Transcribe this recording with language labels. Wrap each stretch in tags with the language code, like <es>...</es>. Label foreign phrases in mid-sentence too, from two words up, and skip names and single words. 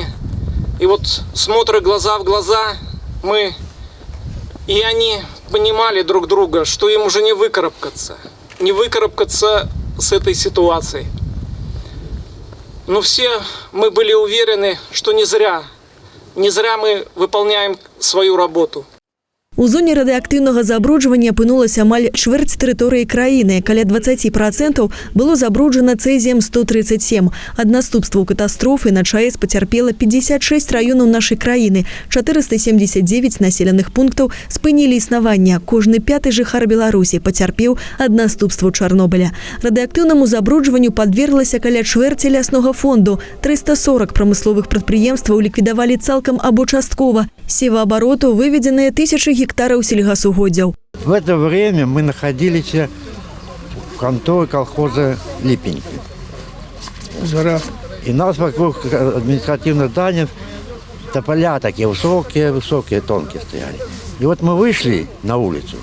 <ru>И вот смотря глаза в глаза, мы и они понимали друг друга, что им уже не выкарабкаться с этой ситуацией. Но все мы были уверены, что не зря мы выполняем свою работу.</ru> <be>У зоне радыактыўнага забруджвання апынулася амаль чвэрць тэрыторыі краіны. Каля 20% было забруджана цэзіем-137. Ад наступстваў катастрофы на ЧАЭС пацярпела 56 раёнаў нашай краіны. 479 населеных пунктаў спынілі існаванне. Кожны 5-й жыхар Беларусі пацярпеў ад наступстваў Чарнобыля. Радыактыўнаму забруджванню падверглася каля чвэрці ляснога фонду. 340 прамысловых прадпрыемстваў ліквідавалі цалкам або часткова. Севаабароту выведеныя тысячы гектаров сельгасугоддзяў.</be> <ru>В это время мы находились в конторе колхоза Липеньки. И нас вокруг административных зданий тополя такие высокие, тонкие стояли. И вот мы вышли на улицу.</ru>